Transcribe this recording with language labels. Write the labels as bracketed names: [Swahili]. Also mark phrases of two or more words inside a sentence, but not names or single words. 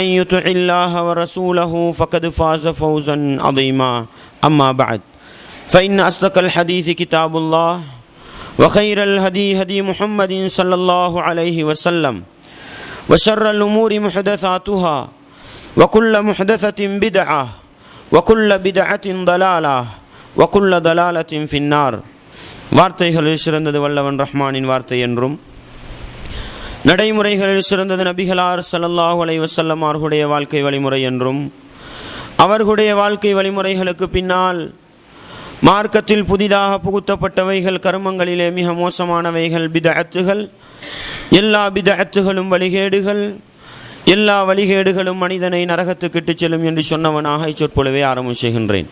[Arabic] يطع الله ورسوله فقد فاز فوزا عظيما أما بعد فإن أصدق الحديث كتاب الله وخير الهدي هدي محمد صلى الله عليه وسلم وشر الأمور محدثاتها وكل محدثة بدعة وكل بدعة ضلالة وكل ضلالة في النار [Tamil] வார்த்தைகளில் சிறந்தது வல்லவன் ரஹ்மானின் வார்த்தை என்றும் நடைமுறைகளில் சிறந்தது நபிகளார் [Arabic] صلى الله عليه وسلم [Tamil] அவர்களுடைய வாழ்க்கை வழிமுறை என்றும் அவர்களுடைய வாழ்க்கை வழிமுறைகளுக்கு பின்னால் மார்க்கத்தில் புதிதாக புகுத்தப்பட்டவைகள் கர்மங்களிலே மிக மோசமானவைகள் பிதஅத்துகள் எல்லா பிதஅத்துகளும் வழிகேடுகள் எல்லா வழிகேடுகளும் மனிதனை நரகத்துக்கு இட்டுச் செல்லும் என்று சொன்னவனாக இச்சொற்பொழுவே ஆரம்பம் செய்கின்றேன்.